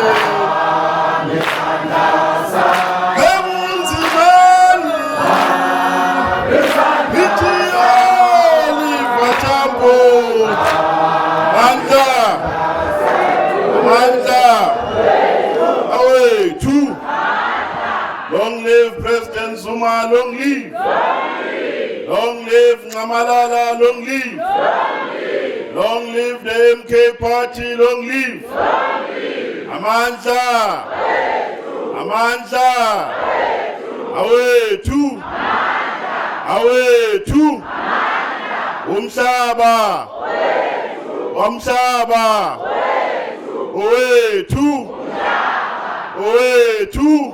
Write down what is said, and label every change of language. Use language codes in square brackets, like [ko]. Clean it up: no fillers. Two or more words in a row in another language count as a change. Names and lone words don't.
[zu] emunzimeni sithi Oliver Tambo Amandla awethu [en] long live President Zuma long live long live Nxamalala long live long live the MK party long live Amandla [zu] awethu umhlaba wamhlaba owethu